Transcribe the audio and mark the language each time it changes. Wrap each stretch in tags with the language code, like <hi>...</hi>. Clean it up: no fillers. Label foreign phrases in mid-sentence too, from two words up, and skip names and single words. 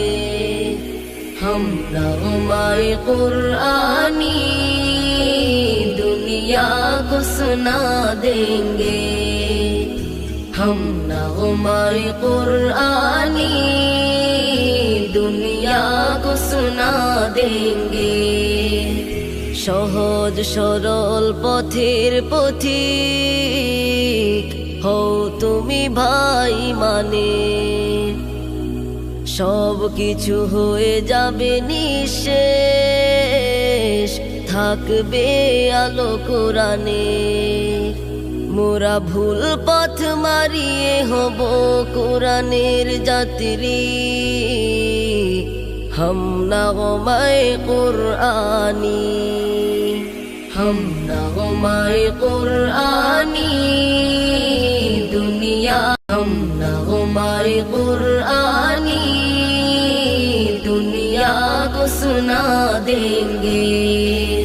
<ur>ہم نغمۂ قرآنی دنیا کو سنا دیں گے، ہم نغمۂ قرآنی دنیا کو سنا دیں گے۔</ur> <bn>সহজ সরল পথের পথিক হও তুমি ভাই, মানে সব কিছু হয়ে যাবে নিঃশেষ, থাকবে আলো কোরআনে। মোরা ভুল পথ মারিয়ে হব কোরআনের যাত্রী,</bn> <ur>ہم نغمۂ قرآنی، ہم نغمۂ قرآنی دنیا، ہم نغمۂ قرآنی دنیا کو سنا دیں گے۔</ur>